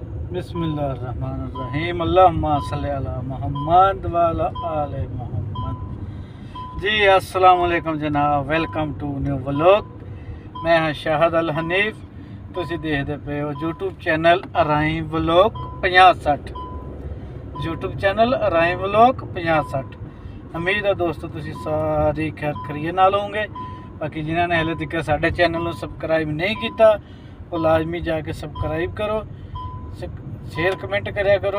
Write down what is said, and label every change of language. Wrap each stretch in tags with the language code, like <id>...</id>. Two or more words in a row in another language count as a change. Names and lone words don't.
<ar>بسم الله الرحمن الرحيم اللهم صل على محمد وعلى آل محمد.</ar> <en>जी</en> <ar>السلام عليكم</ar> <en>जनाब, welcome to new vlog.</en> <pa>ਮੈਂ ਹਾਂ ਸ਼ਾਹਦ ਅਲ ਹਨੀਫ। ਤੁਸੀ ਦੇਖਤੇ ਪੇ ਹੋ</pa> <en>YouTube channel</en> <pa>अराई व्लॉग 50-60।</pa> <en>YouTube channel Arai Vlog 50-60.</en> <pa>ਉਮੀਦ ਹੈ ਦੋਸਤੋਂ ਤੁਸੀ ਸਾਰੀ ਖੈਰ ਖਰੀਏ ਨਾਲ ਹੋਂਗੇ। ਬਾਕੀ ਜਿਨ੍ਹਾਂ ਨੇ ਹਲੇ ਤਕ ਸਾਡੇ ਚੈਨਲ ਕੋ ਸਬਸਕ੍ਰਾਈਬ ਨਹੀਂ ਕੀਆ ਵੋ ਲਾਜ਼ਮੀ ਜਾਕੇ ਸਬਸਕ੍ਰਾਈਬ ਕਰੋ,</pa> <en>share comment</en> <pa>ਕਰਾਇਆ ਕਰੋ।</pa>